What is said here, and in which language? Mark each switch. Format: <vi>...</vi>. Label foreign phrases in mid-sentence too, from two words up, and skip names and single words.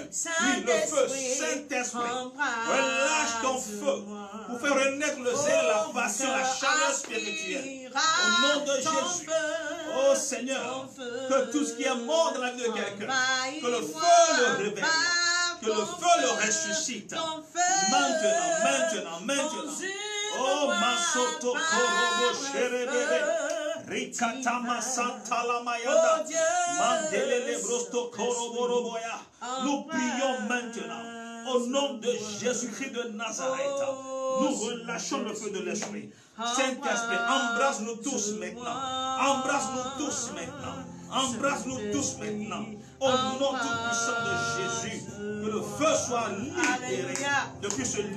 <fr>Oui, le feu, Saint-Esprit, relâche ton feu pour faire renaître le zèle, la passion, la chaleur spirituelle. Au nom de Jésus. Oh Seigneur, que tout ce qui est mort dans la vie de quelqu'un, que le feu le réveille. Que le feu le ressuscite. Maintenant. Oh, Masoto Korobo Sherebebe, Rikatama Santala Mayada, Mandelele Brosto Koroboroboya. Nous prions maintenant au nom de Jésus-Christ de Nazareth. Nous relâchons le feu de l'Esprit. Saint-Esprit, embrasse-nous tous maintenant. Embrasse-nous tous maintenant. Embrasse-nous tous maintenant. Au nom tout-puissant de Jésus, que le feu soit libéré depuis ce lieu.</fr>